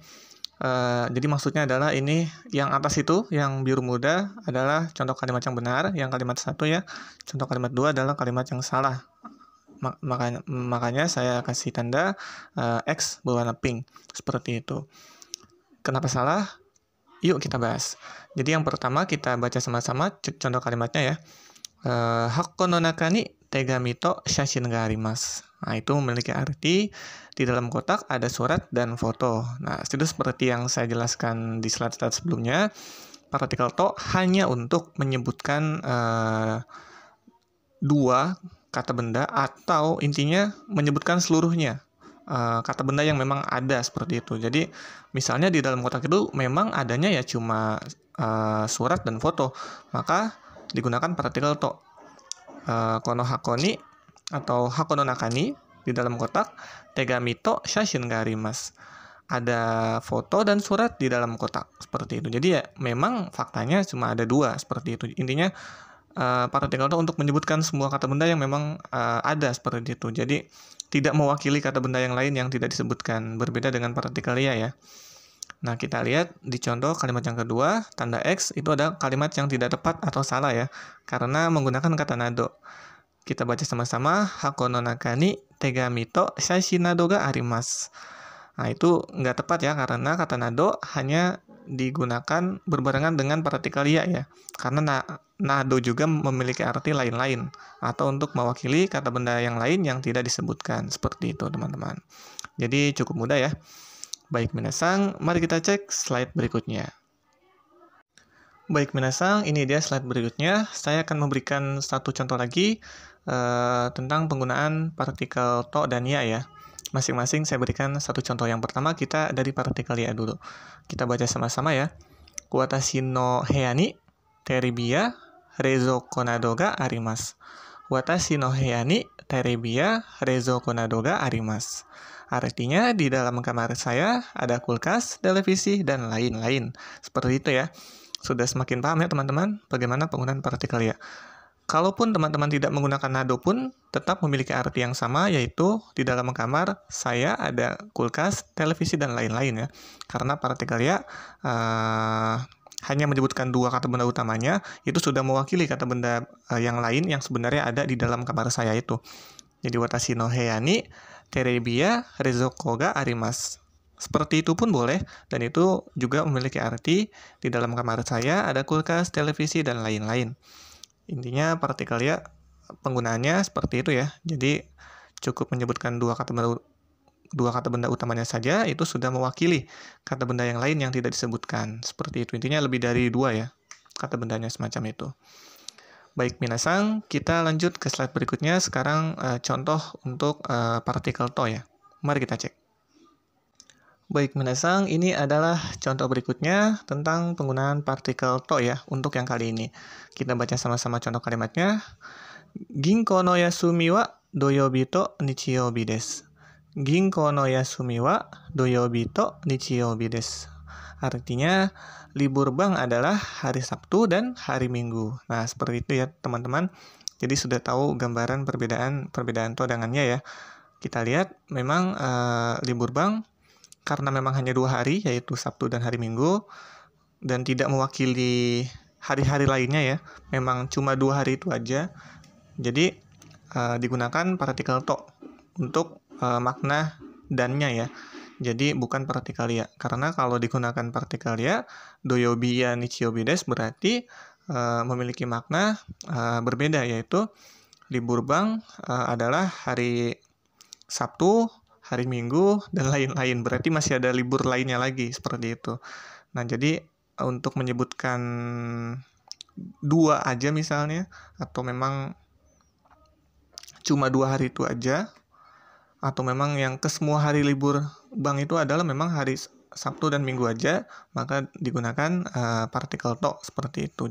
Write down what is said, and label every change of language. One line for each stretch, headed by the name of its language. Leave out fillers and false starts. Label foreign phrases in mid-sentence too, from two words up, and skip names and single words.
Indonesian: Jadi maksudnya adalah ini yang atas itu, yang biru muda adalah contoh kalimat yang benar, yang kalimat 1 ya. Contoh kalimat 2 adalah kalimat yang salah. Makanya saya kasih tanda X berwarna pink, seperti itu. Kenapa salah? Yuk kita bahas. Jadi yang pertama kita baca sama-sama contoh kalimatnya ya.
Japanese: 箱の中に手紙と写真があります.
Indonesian: Nah, itu memiliki arti di dalam kotak ada surat dan foto. Nah, itu seperti yang saya jelaskan di slide-slide sebelumnya. Partikel to hanya untuk menyebutkan 2 kata benda atau intinya menyebutkan seluruhnya. Kata benda yang memang ada seperti itu. Jadi misalnya di dalam kotak itu memang adanya ya cuma surat dan foto, maka digunakan partikel to.
Japanese: この箱に
Indonesian: atau
Japanese: 箱の中に
Indonesian: di dalam kotak,
Japanese: 手紙と写真があります.
Indonesian: Ada foto dan surat di dalam kotak seperti itu. Jadi ya memang faktanya cuma ada 2 seperti itu. Intinya partikel to untuk menyebutkan semua kata benda yang memang ada seperti itu. Jadi tidak mewakili kata benda yang lain yang tidak disebutkan, berbeda dengan partikel ya. Nah, kita lihat di contoh kalimat yang kedua, tanda X itu ada kalimat yang tidak tepat atau salah ya, karena menggunakan kata nado. Kita baca sama-sama,
Japanese: 箱の中に手紙と写真などがあります.
Indonesian: Nah, itu nggak tepat ya, karena kata nado hanya digunakan berbarengan dengan partikel ya, karena nado juga memiliki arti lain-lain atau untuk mewakili kata benda yang lain yang tidak disebutkan. Seperti itu teman-teman. Jadi cukup mudah ya. Baik minasang, mari kita cek slide berikutnya. Baik minasang, ini dia slide berikutnya. Saya akan memberikan satu contoh lagi tentang penggunaan partikel to dan ya. Masing-masing saya berikan satu contoh. Yang pertama kita dari partikel ya dulu. Kita baca sama-sama ya.
Japanese: 私の部屋にテレビや冷蔵庫などがあります. 私の部屋にテレビや冷蔵庫などがあります.
Indonesian: Artinya di dalam kamar saya ada kulkas, televisi, dan lain-lain. Seperti itu ya. Sudah semakin paham ya teman-teman bagaimana penggunaan partikel ya. Kalaupun teman-teman tidak menggunakan nado pun tetap memiliki arti yang sama, yaitu di dalam kamar saya ada kulkas, televisi, dan lain-lain ya. Karena partikel ya hanya menyebutkan 2 kata benda utamanya, itu sudah mewakili kata benda yang lain yang sebenarnya ada di dalam kamar saya itu.
Japanese: Jadi 私の部屋にテレビや冷蔵庫があります.
Indonesian: Seperti itu pun boleh, dan itu juga memiliki arti di dalam kamar saya ada kulkas, televisi, dan lain-lain. Intinya partikel ya penggunaannya seperti itu ya. Jadi cukup menyebutkan 2 kata benda utamanya saja, itu sudah mewakili kata benda yang lain yang tidak disebutkan. Seperti itu. Intinya lebih dari 2 ya kata bendanya semacam itu. Baik minasang, kita lanjut ke slide berikutnya. Sekarang contoh untuk partikel to ya. Mari kita cek. Baik minasang, ini adalah contoh berikutnya tentang penggunaan partikel to ya untuk yang kali ini. Kita baca sama-sama contoh kalimatnya.
Japanese: 銀行の休みは土曜日と日曜日です. 銀行の休みは土曜日と日曜日です.
Indonesian: Artinya libur bank adalah hari Sabtu dan hari Minggu. Nah, seperti itu ya teman-teman. Jadi sudah tahu gambaran perbedaan to dengannya ya. kita lihat memang libur bank karena memang hanya 2 hari, yaitu Sabtu dan hari Minggu, dan tidak mewakili hari-hari lainnya ya, memang cuma 2 hari itu aja. Jadi digunakan partikel to untuk makna dannya ya. Jadi bukan partikel ya. Karena kalau digunakan partikel ya,
Japanese: 土曜日や日曜日です
Indonesian: berarti memiliki makna berbeda, yaitu libur bank adalah hari Sabtu, hari Minggu, dan lain-lain. Berarti masih ada libur lainnya lagi, seperti itu. Nah, jadi untuk menyebutkan 2 aja misalnya, atau memang cuma 2 hari itu aja, atau memang yang ke semua hari libur bank itu adalah memang hari Sabtu dan Minggu aja, maka digunakan partikel to seperti itu.